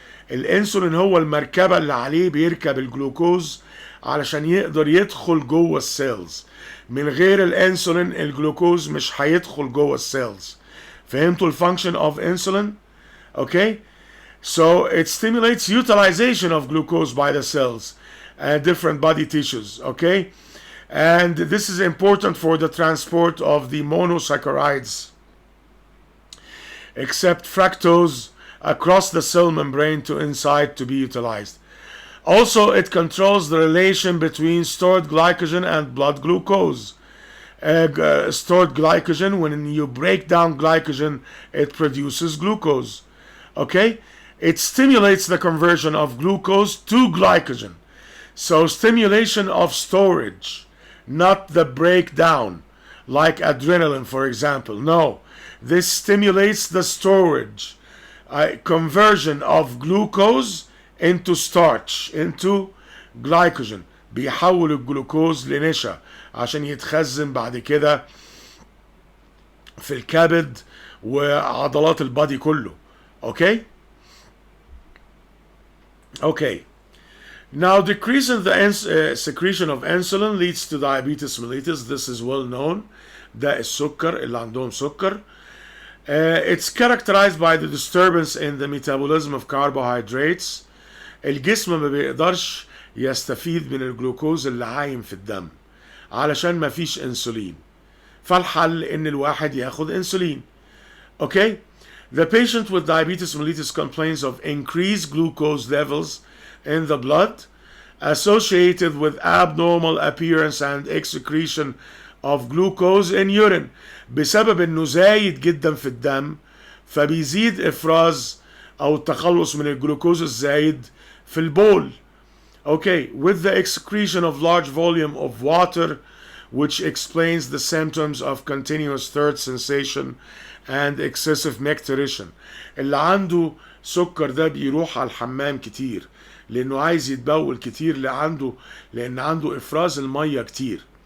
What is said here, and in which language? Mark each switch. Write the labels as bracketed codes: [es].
[ar] الانسولين هو المركبة اللي عليه بيركب الجلوكوز علشان يقدر يدخل جوه السيلز. من غير الانسولين الجلوكوز مش هيدخل جوه السيلز. فهمتوا الفانكشن [en] of insulin؟ Okay, so it stimulates utilization of glucose by the cells and different body tissues. Okay, and this is important for the transport of the monosaccharides except fructose across the cell membrane to inside to be utilized. Also, it controls the relation between stored glycogen and blood glucose. Stored glycogen, when you break down glycogen, it produces glucose. Okay? It stimulates the conversion of glucose to glycogen. So, stimulation of storage, not the breakdown, like adrenaline, for example. No, this stimulates the storage, conversion of glucose into starch, into glycogen. [ar] بيحول الجلوكوز لنشا عشان يتخزن بعد كده في الكبد وعضلات البادي كله. [en] Okay? Okay. Now, decrease in the secretion of insulin leads to diabetes mellitus. This is well known. [ar] ده السكر اللي عندهم سكر. [en] It's characterized by the disturbance in the metabolism of carbohydrates. [ar] الجسم ما بيقدرش يستفيد من الجلوكوز اللي عايم في الدم علشان ما فيش انسولين. فالحل ان الواحد ياخد انسولين. [en] Okay? The patient with diabetes mellitus complains of increased glucose levels in the blood associated with abnormal appearance and excretion of glucose in urine. [ar] بسبب انه زايد جدا في الدم فبيزيد افراز او التخلص من الجلوكوز الزايد في البول. [en] Okay, with the excretion of large volume of water, which explains the symptoms of continuous thirst sensation and excessive micturition. [ar] اللي عنده سكر ده بيروح على الحمام كتير لانه عايز يتبول كتير لان عنده افراز الميه كتير.